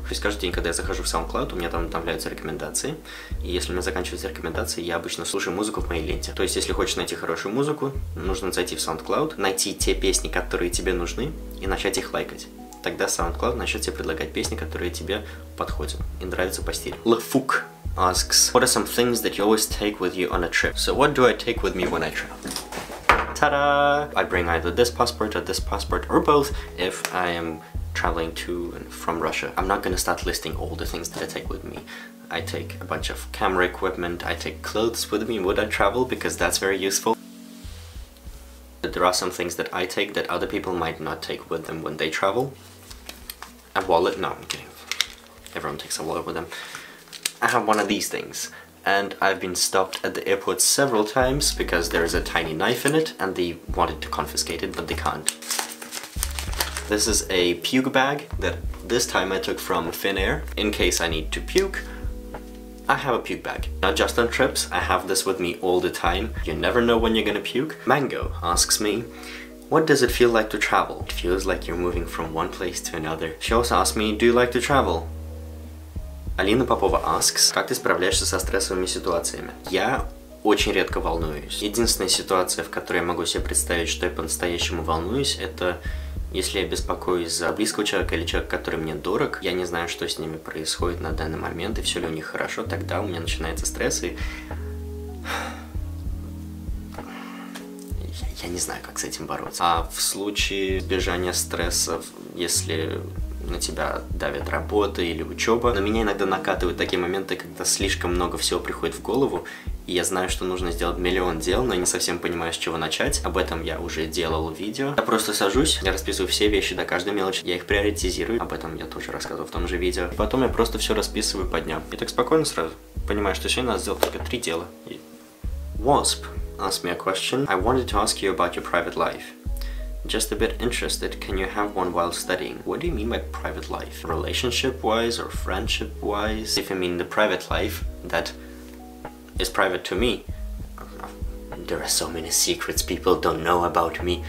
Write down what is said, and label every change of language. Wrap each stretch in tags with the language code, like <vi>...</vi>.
<ru>То есть каждый день, когда я захожу в SoundCloud, у меня там обновляются рекомендации, и если у меня заканчиваются рекомендации, я обычно слушаю музыку в моей ленте. То есть если хочешь найти хорошую музыку, нужно зайти в SoundCloud, найти те песни, которые тебе нужны, и начать их лайкать. Тогда SoundCloud начнет тебе предлагать песни, которые тебе подходят и нравятся по стилю.</ru> <en>Лефук asks: what are some things that you always take with you on a trip? So what do I take with me when I travel? Ta-da! I bring either this passport or both if I am traveling to and from Russia. I'm not gonna start listing all the things that I take with me. I take a bunch of camera equipment, I take clothes with me when I travel because that's very useful. There are some things that I take that other people might not take with them when they travel. A wallet? No, I'm kidding. Everyone takes a wallet with them. I have one of these things, and I've been stopped at the airport several times because there is a tiny knife in it and they wanted to confiscate it, but they can't. This is a puke bag that this time I took from Finnair. In case I need to puke, I have a puke bag. Not just on trips, I have this with me all the time. You never know when you're gonna puke. Mango asks me: what does it feel like to travel? It feels like you're moving from one place to another. She also asked me: do you like to travel?</en> <ru>Алина Попова asks: как ты справляешься со стрессовыми ситуациями? Я очень редко волнуюсь. Единственная ситуация, в которой я могу себе представить, что я по-настоящему волнуюсь, это если я беспокоюсь за близкого человека или человека, который мне дорог, я не знаю, что с ними происходит на данный момент, и все ли у них хорошо, тогда у меня начинается стресс, и Я не знаю, как с этим бороться. А в случае избежания стрессов, если на тебя давит работа или учеба, на меня иногда накатывают такие моменты, когда слишком много всего приходит в голову, и я знаю, что нужно сделать миллион дел, но не совсем понимаю, с чего начать. Об этом я уже делал видео. Я просто сажусь, я расписываю все вещи до каждой мелочи, я их приоритизирую, об этом я тоже рассказывал в том же видео. И потом я просто все расписываю по дням. И так спокойно сразу понимаю, что сегодня надо сделать только 3 дела.</ru> <en>Wasp asked me a question. I wanted to ask you about your private life. Just a bit interested, can you have one while studying? What do you mean by private life? Relationship-wise or friendship-wise? If you mean the private life that is private to me, there are so many secrets people don't know about me.</en>